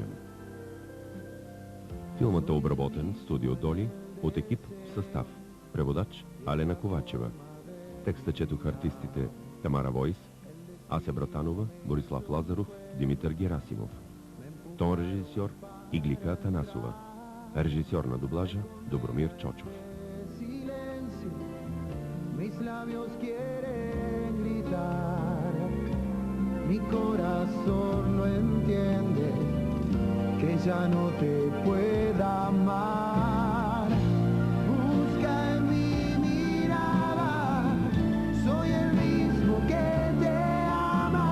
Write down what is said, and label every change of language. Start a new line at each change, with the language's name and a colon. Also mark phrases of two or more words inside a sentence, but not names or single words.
Bulgarian: Филмът е обработен в студио Доли от екип в състав. Преводач Алена Ковачева. Текста четоха артистите Тамара Войс, Ася Братанова, Борислав Лазаров, Димитър Герасимов. Тон режисьор Иглика Атанасова. Режисьор на дублажа Добромир Чочов.
Spanish: Mis labios quieren gritar, mi corazón no entiende que ya no te pueda amar. Busca en mi mirada, soy el mismo que te ama.